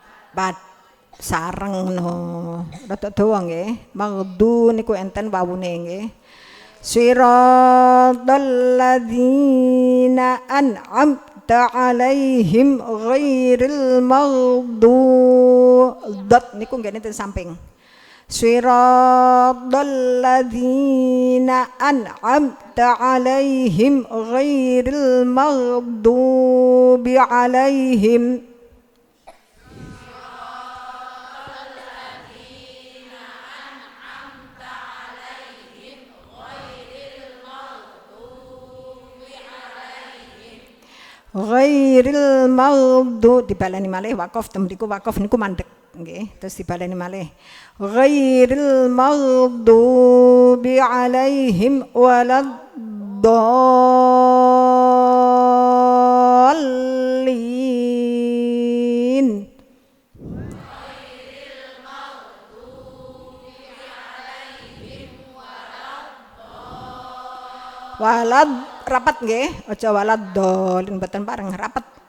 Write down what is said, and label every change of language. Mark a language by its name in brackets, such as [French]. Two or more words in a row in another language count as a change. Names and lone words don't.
[Javanese] sareng no rada dawa nggih. Maghdu niku enten wawune nggih. [Arabic] صراط الذين أنعمت عليهم غير المغضوب. [Javanese] Dot niku nggih enten samping. [Arabic] صراط الذين أنعمت عليهم غير المغضوب عليهم. غير المغضوب [Javanese] dibaleni malih waqaf temriku waqaf niku mandek nggih terus dibaleni malih [Arabic] غير المغضوب عليهم ولا الضالين. [Javanese] Walad rapat nggih, aja walad dolin mboten bareng rapat.